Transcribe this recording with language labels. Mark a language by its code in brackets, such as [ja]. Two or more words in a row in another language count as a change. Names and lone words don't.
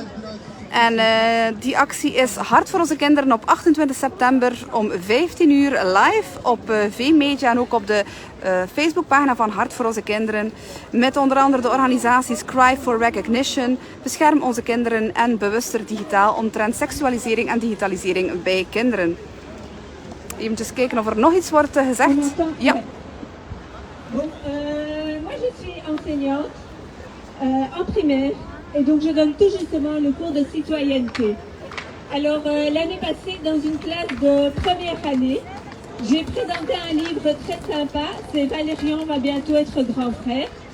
[nl] En die actie is Hart voor onze kinderen op 28 september om 15 uur live op V-Media en ook op de Facebookpagina van Hart voor onze kinderen. Met onder andere de organisaties Cry for Recognition, Bescherm onze kinderen en Bewuster Digitaal omtrent seksualisering en digitalisering bij kinderen. Even kijken of er nog iets wordt gezegd. Ja. [fr] Bon, moi je suis enseignante en primaire et donc je donne tout justement le cours de citoyenneté. Alors l'année passée dans une classe de première année, j'ai présenté un livre très sympa, c'est Valérian va bientôt être grand frère.